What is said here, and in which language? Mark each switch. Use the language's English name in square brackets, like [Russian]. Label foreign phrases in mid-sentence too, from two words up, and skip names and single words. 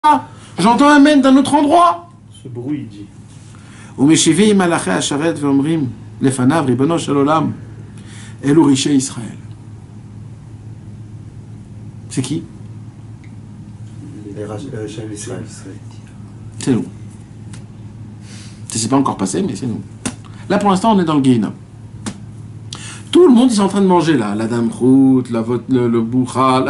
[French] J'entends un amen d'un autre endroit. Ce bruit, il dit. [Hebrew] ומשיבים מלאכי השרת ואומרים לפניו ריבונו של עולם אלו רישי ישראל. [French] C'est qui? Les Rachel Israël. C'est nous. C'est pas encore passé, mais c'est nous. Là, pour l'instant, on est dans le Guéhinam. Tout le monde, ils sont en train de manger là. La dame route, le boucha.